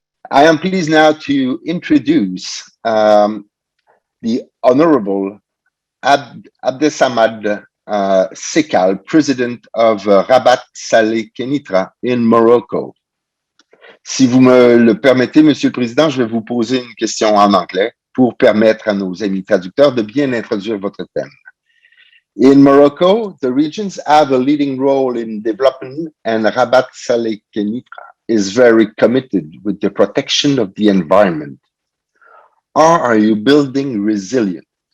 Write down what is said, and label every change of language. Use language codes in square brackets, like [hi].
[en] I am pleased now to introduce the Honorable Abdesamad Sekal, President of Rabat Saleh Kenitra in Morocco. [fr] Si vous me le permettez, Monsieur le Président, je vais vous poser une question en anglais pour permettre à nos amis traducteurs de bien introduire votre thème. [en] In Morocco, the regions have a leading role in development, and Rabat Saleh Kenitra is very committed with the protection of the environment. How are you building resilience?